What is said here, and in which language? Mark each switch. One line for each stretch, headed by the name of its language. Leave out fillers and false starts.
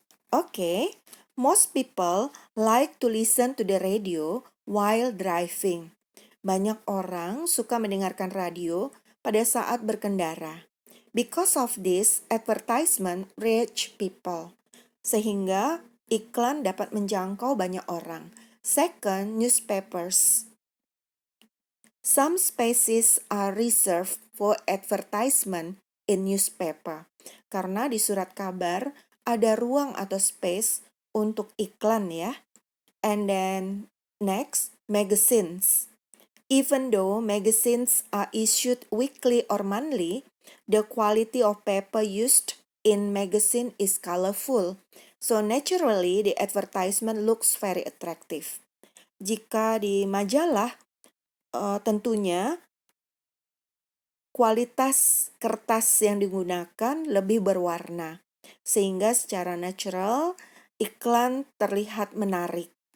English: Oke, most people like to listen to the radio while driving.
Indonesian: Banyak orang suka mendengarkan radio pada saat berkendara.
English: Because of this, advertisement reach people.
Indonesian: Sehingga iklan dapat menjangkau banyak orang.
English: Second, newspapers. Some spaces are reserved for advertisement in newspaper.
Indonesian: Karena di surat kabar ada ruang atau space untuk iklan ya.
English: And then next, magazines. Even though magazines are issued weekly or monthly, the quality of paper used in magazine is colorful. So naturally, the advertisement looks very attractive.
Indonesian: Jika di majalah, tentunya kualitas kertas yang digunakan lebih berwarna, sehingga secara natural iklan terlihat menarik.